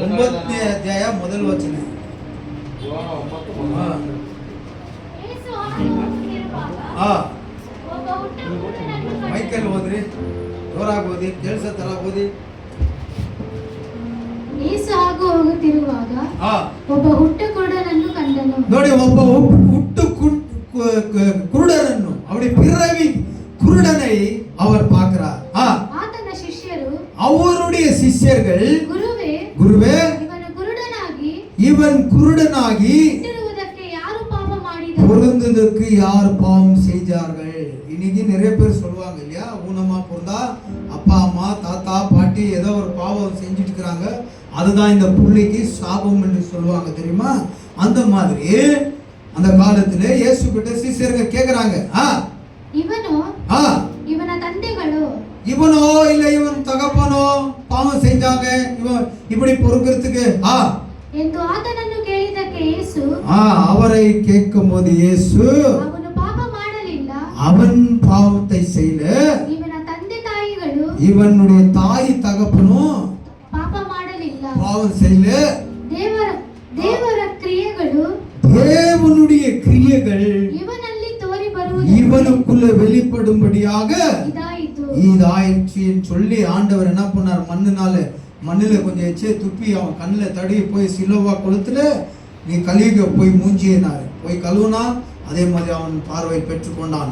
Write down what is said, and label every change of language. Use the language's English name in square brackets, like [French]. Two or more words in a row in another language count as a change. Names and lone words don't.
[Kannada] 9ನೇ ಅಧ್ಯಾಯ ಮೊದಲ ವಚನ. ಮೈಕಲ್ ಓದ್ರಿ, ಜೋರಾಗಿ ಓದಿ, ಕೇಳಿಸೋ ತರ ಓದಿ. ಯೇಸು ಹಾಗು ಹೋಗುತ್ತಿರುವಾಗ ಒಬ್ಬ ಹುಟ್ಟು ಕುರುಡನನ್ನು ಕಂಡನು. ನೋಡಿ, ಒಬ್ಬ ಹುಟ್ಟು ಕುರುಡನನ್ನು, ಅವಳಿ [Tamil] பிறவி குருடனை அவர் பார்க்கிறார். [Kannada] ಆತನ ಶಿಷ್ಯರು [Tamil] அவருடைய சிஷ்யர்கள், குருவே குருவே இவன் குருடனாகி பிறந்ததற்கு யார் பாவம் செய்தார்கள்? இன்னைக்கு நிறைய பேர் சொல்லுவாங்க இல்லையா, ஊனமா பிறந்தா அப்பா அம்மா தாத்தா பாட்டி ஏதோ ஒரு பாவம் செஞ்சுட்டு இருக்கிறாங்க, அதுதான் இந்த புள்ளைக்கு சாபம் என்று சொல்லுவாங்க தெரியுமா? அந்த மாதிரி அந்த காலத்துல இயேசு கிட்ட சீசருங்க கேக்குறாங்க, [Kannada] ಇವನ ತಂದೆಗಳು [Tamil] இவனோ இல்ல இவன் தகப்பனோ பாவம் செஞ்சாங்க, இவன் இப்படி பொறுக்கிறதுக்கு [Kannada] ಎಂದು ಆತನನ್ನು ಕೇಳಿದಕ್ಕೆ ಯೇಸು [Tamil] அவரை கேட்கும் போது இயேசு [Kannada] ಅವನು ಪಾಪ ಮಾಡಲಿಲ್ಲ, [Tamil] அவன் பாவத்தை செய்யல, [Kannada] ಇವನ ತಂದೆ ತಾಯಿಗಳು [Tamil] இவனுடைய தாய் தகப்பனும் [Kannada] ಪಾಪ ಮಾಡಲಿಲ್ಲ, [Tamil] பாவம் செய்யல, [Kannada] ದೇವರ ಕ್ರಿಯೆಗಳು [Tamil] தேவனுடைய கிரியைகள் [Kannada] ಇವನಲ್ಲಿ ತೋರಿ ಬರುವುದು [Tamil] இவனுக்குள்ள வெளிப்படும்படியாக [Kannada] ಇದಾಯಿತು. [Tamil] இதாயிடுச்சுன்னு சொல்லி ஆண்டவர் என்ன பண்ணார், மண்ணுல கொஞ்சம் எச்சே துப்பி அவன் கண்ணில் தடவி போய் சிலுவா கொளுத்துல நீ கழுவிக்க போய் மூஞ்சினாரு, போய் கழுவுனா அதே மாதிரி அவன் பார்வை பெற்றுக்கொண்டான்.